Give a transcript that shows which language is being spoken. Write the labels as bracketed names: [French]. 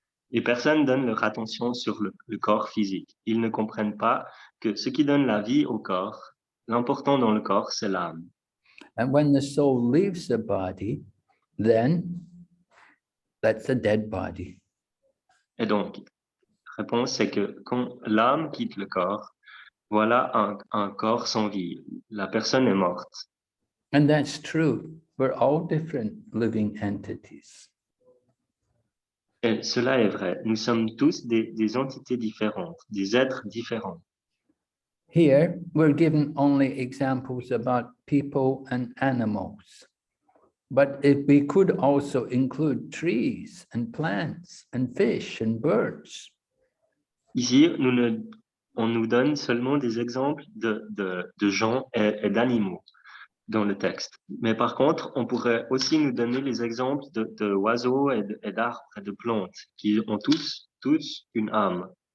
[French] Les personnes donnent leur attention sur le corps physique. Ils ne comprennent pas que ce qui donne la vie au corps, l'important dans le corps, c'est l'âme. [English] And when the soul leaves the body, then that's a dead body. [French] Et donc, la réponse, c'est que quand l'âme quitte le corps, voilà un corps sans vie. La personne est morte. [English] And that's true. We're all different living entities. [French] Et cela est vrai. Nous sommes tous des entités différentes, des êtres différents. [English] Here, we're given only examples about people and animals. But if we could also include trees and plants and fish and birds. [French] Ici, on nous donne seulement des exemples de gens et d'animaux dans le texte. Mais par contre, on pourrait aussi nous donner les exemples d'oiseaux et d'arbres et de plantes qui ont tous une âme.